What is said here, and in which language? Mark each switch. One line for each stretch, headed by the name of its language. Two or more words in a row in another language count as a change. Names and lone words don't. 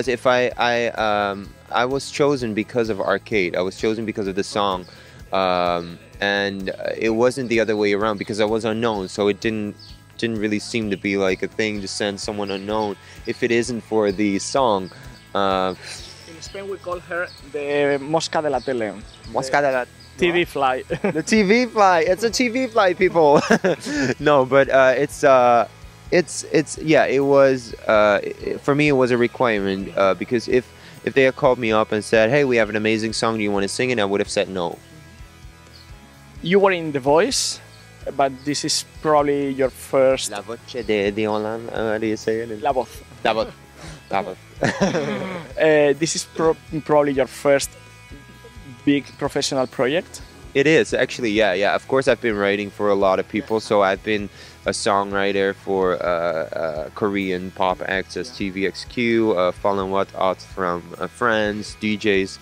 English: If I was chosen because of Arcade. I was chosen because of the song, and it wasn't the other way around because I was unknown. So it didn't really seem to be like a thing to send someone unknown if it isn't for the song. In Spain, we call her the
Spanish: mosca de la tele. Mosca de la
English: TV fly. The TV fly. It's a TV fly, people. No, but yeah, it was for me it was a requirement because if they had called me up and said, hey, we have an amazing song, do you want to sing it, I would have said no. You were in The Voice, but this is probably your first.
Italian: La voce de
English: Holland, how do you say it?
Spanish: La voz. La voz.
English: This is probably your first big professional project. It is actually, yeah. Of course, I've been writing for a lot of people. So I've been a songwriter for Korean pop acts as TVXQ, Fallen What Out from friends, DJs.